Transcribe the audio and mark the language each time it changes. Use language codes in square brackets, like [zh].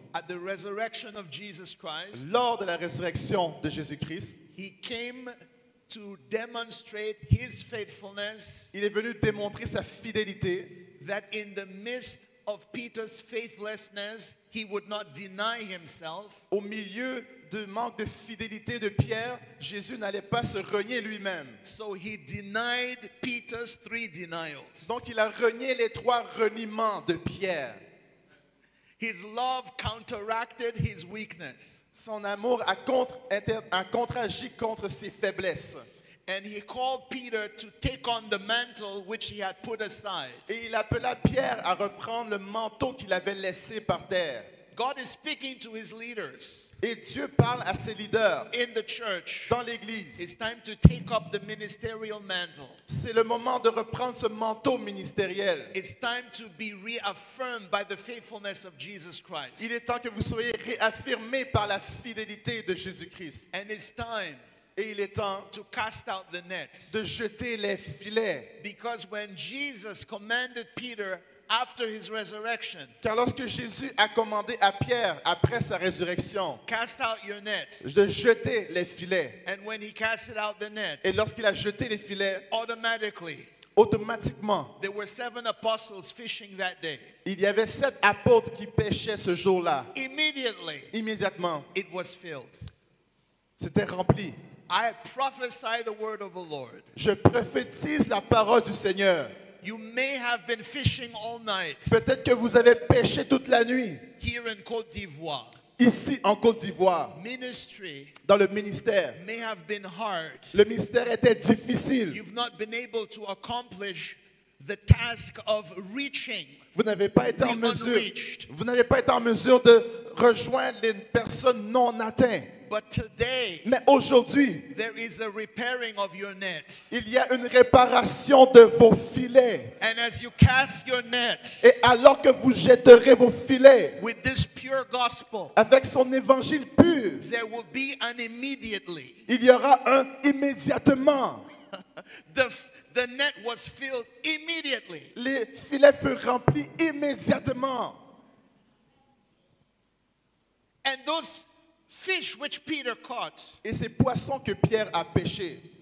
[en] at the resurrection of Jesus Christ, [fr] lors de la résurrection de Jésus-Christ, [en] he came to demonstrate his faithfulness, [fr] il est venu démontrer sa fidélité, [en] that in the midst of Peter's faithlessness, he would not deny himself, [fr] au milieu du manque de fidélité de Pierre, Jésus n'allait pas se renier lui-même. [en] so he denied Peter's 3 denials. [fr] Donc il a renié les 3 reniements de Pierre. [en] His love counteracted his weakness, [fr] Son amour a contre-agi contre ses faiblesses. [en] and he called Peter to take on the mantle which he had put aside. [fr] Et il appela Pierre à reprendre le manteau qu'il avait laissé par terre. [en] God is speaking to his leaders [fr] Et Dieu parle à ses leaders [en] in the church. [fr] dans l'Église. [en] It's time to take up the ministerial mantle. [fr] C'est le moment de reprendre ce manteau ministériel. [en] It's time to be reaffirmed by the faithfulness of Jesus Christ. [fr] Il est temps que vous soyez réaffirmés par la fidélité de Jésus-Christ. [en] And it's time [fr] Et il est temps [en] to cast out the nets. [fr] de jeter les filets. [en] Because when Jesus commanded Peter after his resurrection, [fr] Car lorsque Jésus a commandé à Pierre, après sa résurrection, [en] cast out your nets. [fr] de jeter les filets, [en] And when he casted out the net, [fr] et lorsqu'il a jeté les filets, [en] automatically, [fr] automatiquement, [en] there were 7 apostles fishing that day. [fr] il y avait 7 apôtres qui pêchaient ce jour-là. [en] Immediately, [fr] Immédiatement, [en] it was filled. [fr] c'était rempli. [en] I prophesy the word of the Lord. [fr] Je prophétise la parole du Seigneur. [en] You may have been fishing all night [fr] Peut-être que vous avez pêché toute la nuit, [en] here in Côte d'Ivoire. [fr] ici en Côte d'Ivoire, [en] Ministry [fr] dans le ministère. [en] may have been hard. [fr] Le ministère était difficile. [en] You've not been able to accomplish the task of reaching. [fr] Vous n'avez pas été en [en] The [fr] mesure. [en] unreached. [fr] Vous n'avez pas été en mesure de rejoindre les personnes non atteintes. [en] But today, [fr] Mais aujourd'hui, [en] there is a repairing of your net. [fr] il y a une réparation de vos filets. [en] And as you cast your nets [fr] Et alors que vous jetterez vos filets [en] with this pure gospel, [fr] avec son évangile pur, [en] there will be an immediately. [fr] il y aura un immédiatement. [en] The net was filled immediately. [fr] Les filets furent remplis immédiatement. [en] And those fish which Peter caught, [fr] Et ces poissons que Pierre a pêchés,